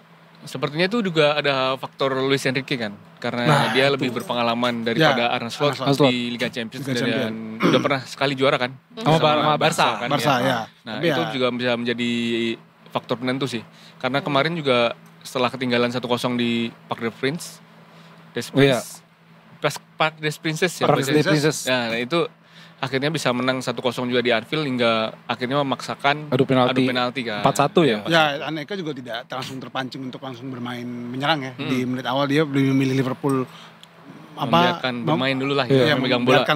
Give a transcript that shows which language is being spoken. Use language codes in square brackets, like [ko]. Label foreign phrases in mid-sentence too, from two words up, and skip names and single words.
[id] Sepertinya itu juga ada faktor Luis Enrique kan. Karena dia lebih berpengalaman daripada Arne Slot Arne Slot. di Liga Champions. Liga Dan udah pernah sekali juara kan. Sama Barca. kan, Barca ya. Nah Tapi itu ya, juga bisa menjadi faktor penentu sih. Karena kemarin juga setelah ketinggalan 1-0 di Parc des Princes. Iya. Parc des Princes ya. Parc des bahasanya. Princes. Nah itu akhirnya bisa menang 1-0 juga di Anfield hingga akhirnya memaksakan Adu penalti. kan. 4-1 ya? ya Aneka juga tidak langsung terpancing untuk langsung bermain menyerang ya. Di menit awal dia lebih memilih Liverpool Membiarkan bermain dulu lah ya, ya, memegang bola.